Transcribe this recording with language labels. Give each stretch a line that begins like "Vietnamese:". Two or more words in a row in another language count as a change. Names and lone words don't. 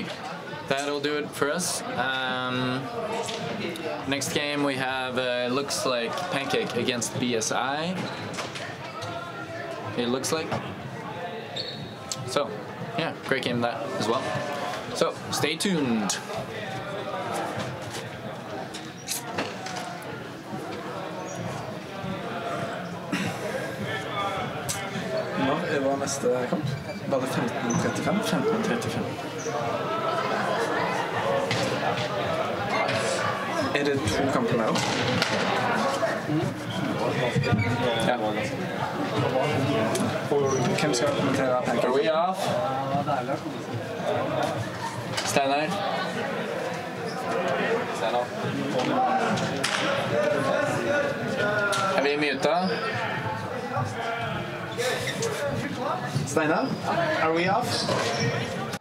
English: That'll do it for us. Next game we have, looks like Pancake against BSI. It looks like. So, yeah, great game that as well. So, stay tuned.
Norwegian: Når var neste kamp? Var det 15:35? 15:35. Er det 2 kamper med oss? Ja. Hvem skal kommentere Pancake?
English: Are we off?
Norwegian: Steinar? Er vi muta? Steinar,
English: are we off?